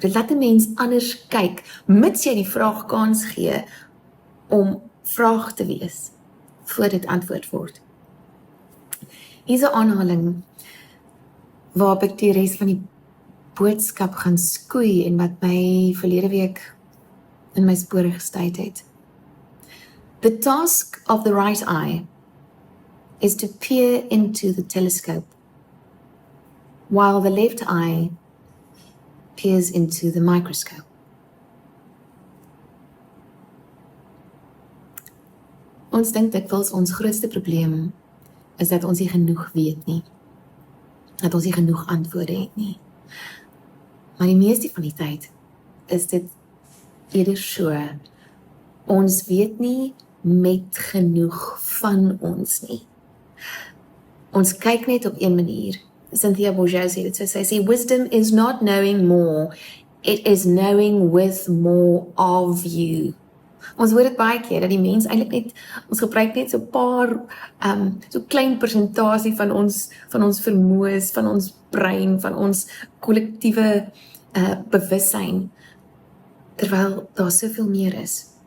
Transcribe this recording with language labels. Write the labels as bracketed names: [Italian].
[Afrikaans] Dit laat 'n mens anders kyk, mits jy die vraag kans gee om vraag te wees, voor dit antwoord word. Hier is 'n aanhaling waarop ek die res van die boodskap gaan skoei en wat my verlede week in my spore gestuit het. [English] The task of the right eye is to peer into the telescope, while the left eye peers into the microscope. [Afrikaans] Ons dink dikwels ons grootste probleem is dat ons nie genoeg weet nie, dat ons nie genoeg antwoorde het nie. Maar die meeste van die tyd is dit eerder so, ons weet nie met genoeg van ons nie. Ons kyk net op een manier. Cynthia Bourgeois sê dit so, sy sê, [English] wisdom is not knowing more, it is knowing with more of you. [Afrikaans] Ons hoor dit baie keer, dat die mens eintlik net, ons gebruik net so 'n paar, so klein persentasie van ons vermoëns, van ons brein, van ons kollektiewe bewussyn, terwyl daar soveel meer is.